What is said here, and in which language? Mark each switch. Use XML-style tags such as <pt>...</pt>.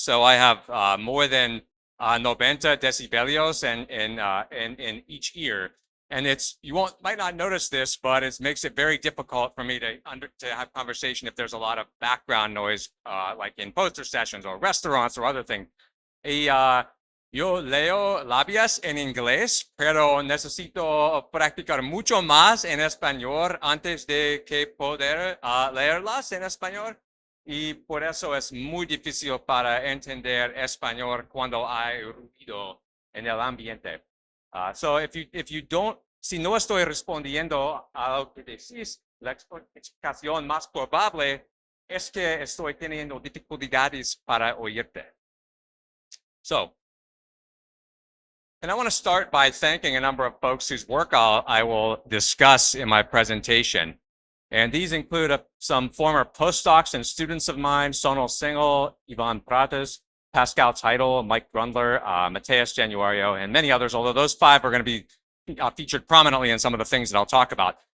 <en>So I have more than 90 decibelios in each ear. And might not notice this, but it makes it very difficult for me to have conversation if there's a lot of background noise, like in poster sessions or restaurants or other things.</en> <es>Yo leo labias en inglés, pero necesito practicar mucho más en español antes de que poder leerlas en español. Y por eso es muy difícil para entender español cuando hay ruido en el ambiente.</es> <en>So if you don't,</en> <es>si no estoy respondiendo a lo que decís, la explicación más probable es que estoy teniendo dificultades para oírte.</es> <en>So, and I want to start by thanking a number of folks whose work I will discuss in my presentation. And these include some former postdocs and students of mine, Sonal Singhal, Ivan Pratas, Pascal Title, Mike Grundler, Mateus Januario, and many others, although those five are going to be featured prominently in some of the things that I'll talk about.</en>